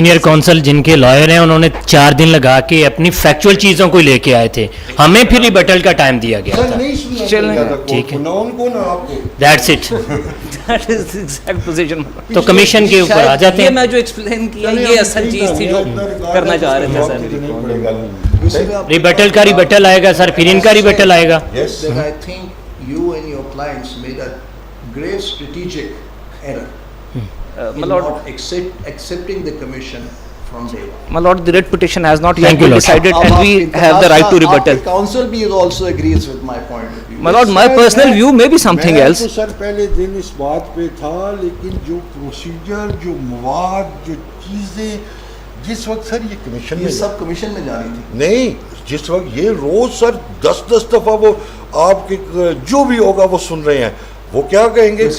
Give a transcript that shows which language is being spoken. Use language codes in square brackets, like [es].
[ur] Senior council جن کے lawyer ہیں انہوں نے 4 دن لگا کے اپنی فیکچوئل چیزوں کو لے کے آئے تھے, ہمیں پھر ریبٹل کا ٹائم دیا گیا تھا. ٹھیک ہے, [en] That's it, that is exact position. [ur] تو کمیشن کے اوپر آ جاتے ہیں. یہ میں جو ایکسپلین کیا یہ اصل چیز تھی جو کرنا چاہ رہے تھے سر. ریبٹل کا ریبٹل آئے گا سر, پھر ان کا ریبٹل آئے گا. [en] I think you and your clients made a grave strategic error in not accepting the commission from day one. My lord, the writ petition has not yet been decided and we have the right to rebuttal. Council भी also agrees with my point of view. My lord, my personal view may be something else. [ur] میں تو سر پہلے دن اس بات پہ تھا, لیکن جو procedure, جو مواد, جو چیزیں جس وقت سر یہ کمیشن میں, یہ سب کمیشن میں جانی تھی. نہیں, جس وقت یہ روز سر 10 دفعہ وہ آپ کے جو بھی ہوگا وہ سن رہے ہیں, وہ کیا کہیں گے.